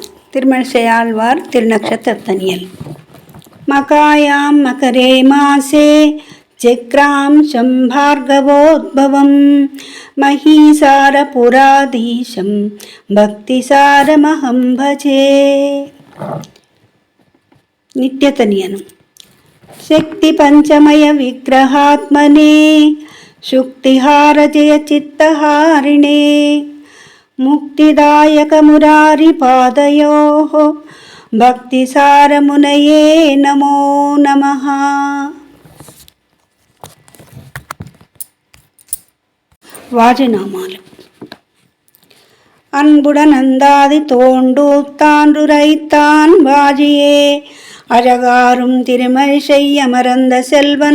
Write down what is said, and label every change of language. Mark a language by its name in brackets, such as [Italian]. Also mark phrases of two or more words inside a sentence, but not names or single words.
[Tamil] திருமழிசை ஆழ்வார் திருநக்ஷத்திரத்தனியல். [Sanskrit] मघायां मकरे मासे जक्रां सम्भार्गवोद्भवं महीसारपुराधीशं भक्तिसारमहं भजे. [Tamil] நித்யதனியனும். [Sanskrit] शक्ति पंचमय विग्रहात्मने शुक्तिहार जय चित्तहारिणे मुक्तिदायक मुरारी पादयोः भक्तिसार मुनये नमो नमः. [Tamil] வாஜநாமாலு. அன்புடன் அந்தாதி தோண்டூத்தான்றுரைத்தான் வாஜியே அழகாரும் திருமழிசை அமர்ந்த செல்வன்